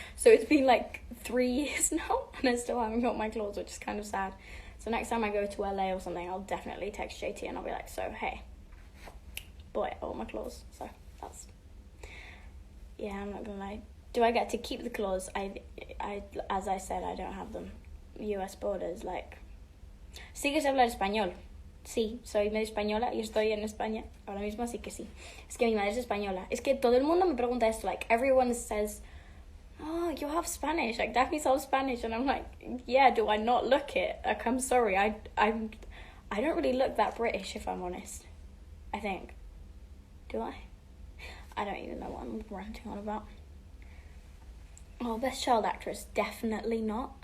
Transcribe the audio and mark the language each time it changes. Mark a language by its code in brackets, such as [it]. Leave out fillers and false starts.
[en] So it's been like 3 years now and I still haven't got my claws, which is kind of sad. So next time I go to LA or something, I'll definitely text JT and I'll be like, so hey, boy, I want my claws. So that's, yeah, I'm not gonna lie. Do I get to keep the claws? I as I said, I don't have them. US borders, like, [es] ¿sigues hablar español? Sí, soy medio española y estoy en España ahora mismo, así que sí. Es que mi madre es española. Es que todo el mundo me pregunta esto, [en] like, everyone says, oh, you have Spanish, like, Daphne's half Spanish, and I'm like, yeah, do I not look it? Like, I'm sorry, I don't really look that British, if I'm honest, I think. Do I? I don't even know what I'm ranting on about. Oh, best child actress, definitely not.